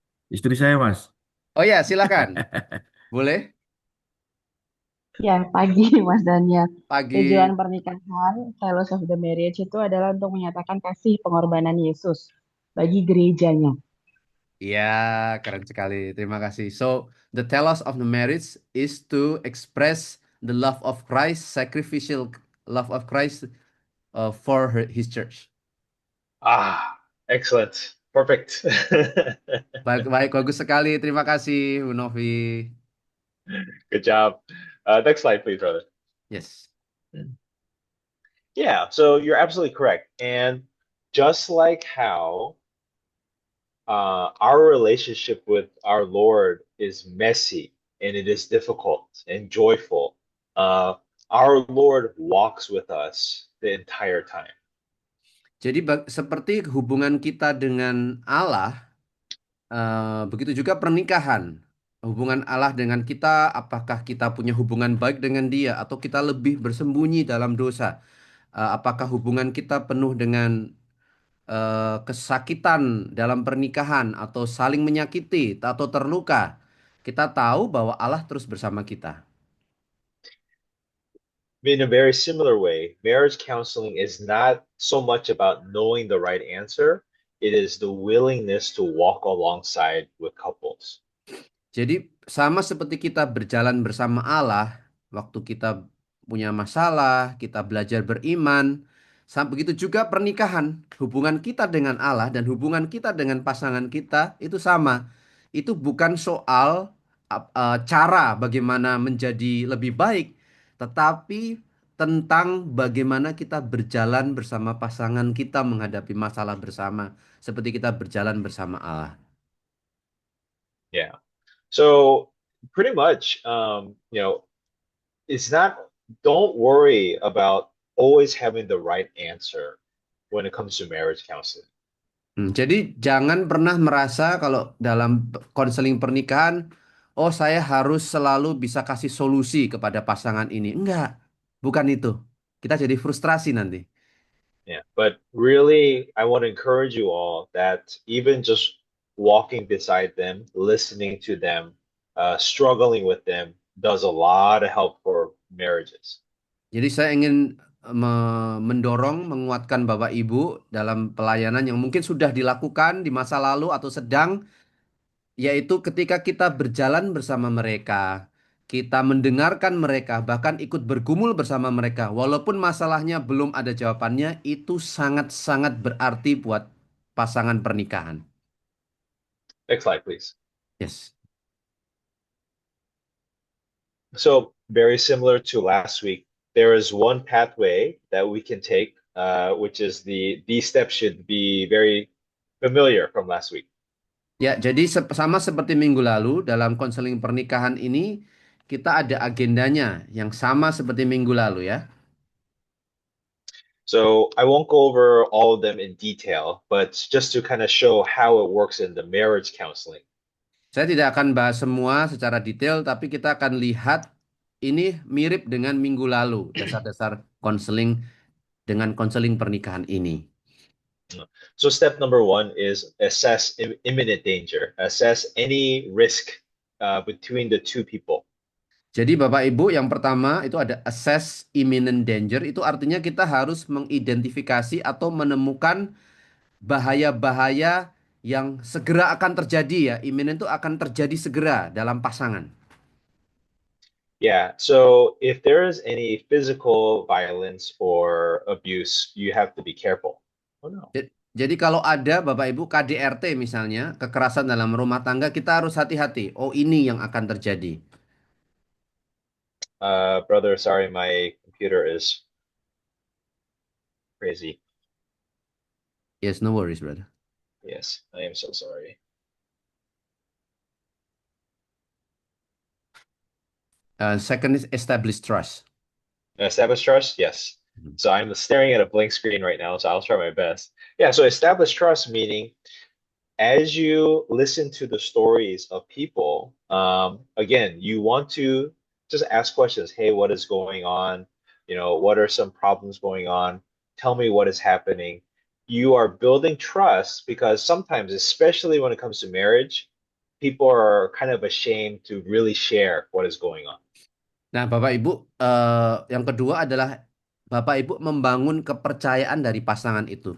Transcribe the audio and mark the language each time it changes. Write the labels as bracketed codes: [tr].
[id] istri saya, Mas. Oh ya silakan, boleh Ya, pagi Mas Daniel. pagi. Tujuan pernikahan, [en] Telos of the Marriage [id] itu adalah untuk menyatakan kasih pengorbanan Yesus bagi gerejanya. Ya keren sekali, terima kasih. [en] So the telos of the marriage is to express the love of Christ, sacrificial love of Christ for his church. Ah, excellent. Perfect. [id] Baik, baik, bagus sekali. Terima kasih, Bu Novi. [en] Good job. Next slide, please, brother. Yes. Yeah, so you're absolutely correct. And just like how our relationship with our Lord is messy and it is difficult and joyful, uh, our Lord walks with us the entire time. [id] Jadi seperti hubungan kita dengan Allah, begitu juga pernikahan. Hubungan Allah dengan kita, apakah kita punya hubungan baik dengan Dia atau kita lebih bersembunyi dalam dosa? Apakah hubungan kita penuh dengan kesakitan dalam pernikahan atau saling menyakiti atau terluka? Kita tahu bahwa Allah terus bersama kita. [en] In a very similar way, marriage counseling is not so much about knowing the right answer, it is the willingness to walk alongside with couples. [id] Jadi sama seperti kita berjalan bersama Allah, waktu kita punya masalah, kita belajar beriman, begitu juga pernikahan, hubungan kita dengan Allah dan hubungan kita dengan pasangan kita itu sama. Itu bukan soal cara bagaimana menjadi lebih baik, tetapi tentang bagaimana kita berjalan bersama pasangan kita menghadapi masalah bersama, seperti kita berjalan bersama Allah. [en] Yeah. So pretty much, it's not, don't worry about always having the right answer when it comes to marriage counseling. [id] Jadi jangan pernah merasa kalau dalam konseling pernikahan, oh saya harus selalu bisa kasih solusi kepada pasangan ini. Enggak, bukan itu. Kita jadi frustrasi nanti. [en] Yeah. But really, I want to encourage you all that even just walking beside them, listening to them, struggling with them does a lot of help for marriages. [id] Jadi saya ingin mendorong, menguatkan Bapak Ibu dalam pelayanan yang mungkin sudah dilakukan di masa lalu atau sedang, yaitu ketika kita berjalan bersama mereka, kita mendengarkan mereka, bahkan ikut bergumul bersama mereka, walaupun masalahnya belum ada jawabannya, itu sangat-sangat berarti buat pasangan pernikahan. [en] Next slide, please. Yes. So very similar to last week, there is one pathway that we can take, which is these steps should be very familiar from last week. [id] Ya, jadi sama seperti minggu lalu dalam konseling pernikahan ini kita ada agendanya yang sama seperti minggu lalu ya. [en] So I won't go over all of them in detail, but just to kind of show how it works in the marriage counseling. [id] Saya tidak akan bahas semua secara detail, tapi kita akan lihat ini mirip dengan minggu lalu, dasar-dasar konseling dengan konseling pernikahan ini. [en] So step number one is assess imminent danger, assess any risk between the two people. [id] Jadi Bapak Ibu yang pertama itu ada [en] assess imminent danger, [id] itu artinya kita harus mengidentifikasi atau menemukan bahaya-bahaya yang segera akan terjadi ya. Imminent itu akan terjadi segera dalam pasangan. [en] Yeah, so if there is any physical violence or abuse, you have to be careful. Oh no. [id] Jadi kalau ada Bapak Ibu KDRT misalnya, kekerasan dalam rumah tangga, kita harus hati-hati. Oh ini yang akan terjadi. [en] Brother, sorry, my computer is crazy. Yes, no worries, brother. Yes, I am so sorry. Second is establish trust. Establish trust? Yes. Mhm. So I'm staring at a blank screen right now, so I'll try my best. Yeah, so establish trust meaning as you listen to the stories of people, again, you want to just ask questions. Hey, what is going on? What are some problems going on? Tell me what is happening. You are building trust because sometimes, especially when it comes to marriage, people are kind of ashamed to really share what is going on. [id] Nah, Bapak Ibu, yang kedua adalah Bapak Ibu membangun kepercayaan dari pasangan itu.